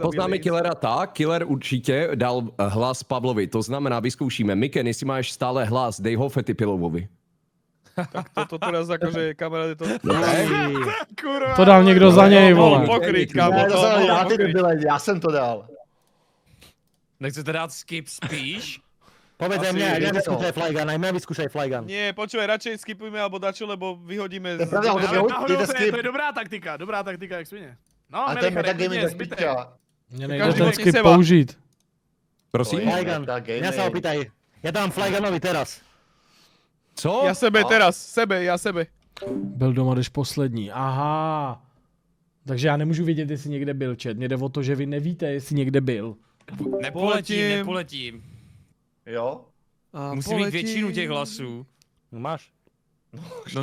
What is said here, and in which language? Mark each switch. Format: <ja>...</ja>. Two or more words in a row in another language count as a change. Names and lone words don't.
<cs>poznáme killera tak, killer určitě dal hlas Pavlovi, to znamená, vyzkoušíme. Miken, jestli máš stále hlas, dej ho Fetipilovovi.</cs> <sk>Tak toto teraz akože kamaráde to... kurva.</sk> <cs>To dal někdo za něj, vole.</cs> <sk>Pokryť, kámo,</sk> <cs>Ne, to to jsem já, ty</cs> <sk>pokryť.</sk> <cs>debile, já jsem to dal. Nechcete dát skip spíš?</cs> <sk>Povedz aj</sk> <cs>Asi</cs> <sk>mňa,</sk> <cs>je</cs> <sk>mňa</sk> <cs>to.</cs> <sk>vyskúšaj Flygun, aj mňa vyskúšaj Flygun. Nie, počúvaj, radšej skipujme alebo dačo, lebo vyhodíme...</sk> <cs>Je pravda, on to Ale</cs> <sk>vyhodí,</sk> <cs>náhodou dejte to je skip. dobrá taktika, jak svině. No, A to je Melichare, metagaming klidně, bez zbytek. piča. Mně nejde Každý ten proti skip</cs> <sk>seba.</sk> <cs>použít. Prosím? To je Flygun, metagaming.</cs> <sk>mňa sa opýtaj. Ja dám Flygunovi teraz.</sk> <cs>Co?</cs> <sk>Ja sebe teraz, ja sebe.</sk> <cs>Byl doma, když poslední. Aha. Takže já nemůžu vědět, jestli někde byl chat. Mně jde o to, že vy nevíte, jestli někde byl. Nepoletím. Jo? Musí mít většinu těch hlasů. No máš. No</cs>